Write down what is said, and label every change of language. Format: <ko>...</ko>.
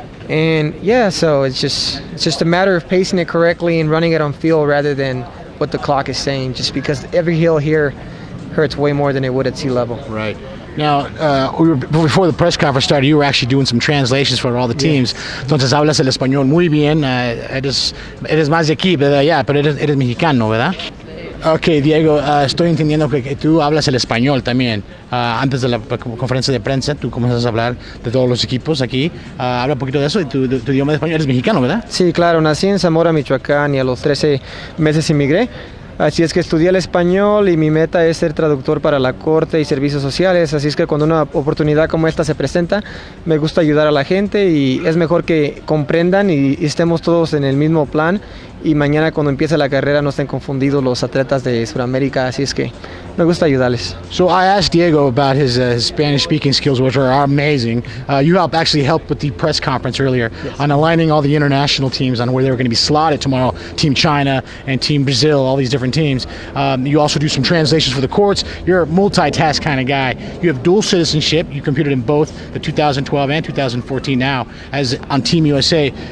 <en>And yeah, so it's just a matter of pacing it correctly and running it on feel rather than what the clock is saying, just because every hill here hurts way more than it would at sea level. Right. Now, before the press conference started, you were actually doing some translations for all the teams.</en> <es>Entonces hablas el español muy bien. Eres más de aquí, ¿verdad? Ya, pero eres mexicano, ¿verdad? Ok, Diego, estoy entendiendo que tú hablas el español también. Antes de la conferencia de prensa, tú comienzas a hablar de todos los equipos aquí. Habla un poquito de eso, y tu idioma de español. Eres mexicano, ¿verdad? Sí, claro, nací en Zamora, Michoacán, y a los 13 meses emigré. Así es que estudié el español y mi meta es ser traductor para la corte y servicios sociales. Así es que cuando una oportunidad como esta se presenta, me gusta ayudar a la gente y es mejor que comprendan y estemos todos en el mismo plan. Y mañana cuando empiece la carrera no estén confundidos los atletas de Sudamérica. Así es que me gusta ayudarles.</es> <en>So I asked Diego about his Spanish-speaking skills, which are amazing. You actually helped with the press conference earlier on aligning all the international teams on where they were going to be slotted tomorrow. Team China and Team Brazil, all these different teams. You also do some translations for the courts. You're a multitask kind of guy. You have dual citizenship. You competed in both the 2012 and 2014 now as on Team USA.</en>